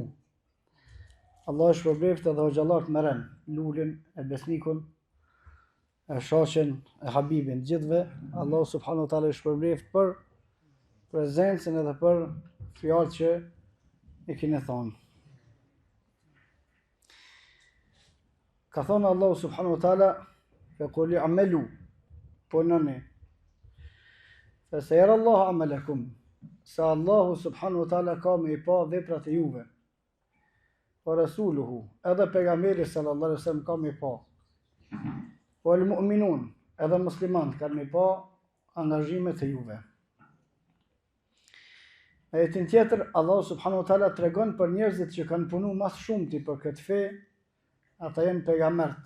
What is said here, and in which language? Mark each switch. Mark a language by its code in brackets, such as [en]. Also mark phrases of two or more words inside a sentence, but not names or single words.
[sq] Allah shpërblet edhe hoxhallarët me ren, Lulin, e Besnikun, e Shaqen, e Habibin, gjithve Allah [ar] سبحانه وتعالى [sq] shpërblet për prezencën edhe për fjalë që e keni thonë. Ka thonë Allah [ar] سبحانه وتعالى فقل اعملوا [sq] punoni [ar] فسيرى الله عملكم [sq] se Allahu [ar] سبحانه وتعالى [sq] ka me I pa veprat e juve, [ar] ورسوله [sq] edhe pejgamberi [ar] صلى الله عليه وسلم [sq] ka me I pa, [ar] والمؤمنون [sq] edhe muslimanët kanë me I pa angazhimet e juve. Në ajetin tjetër Allahu [ar] سبحانه وتعالى [sq] tregon për njerëzit që kanë punu mas shumti për këtë fe, ata janë pejgamberët.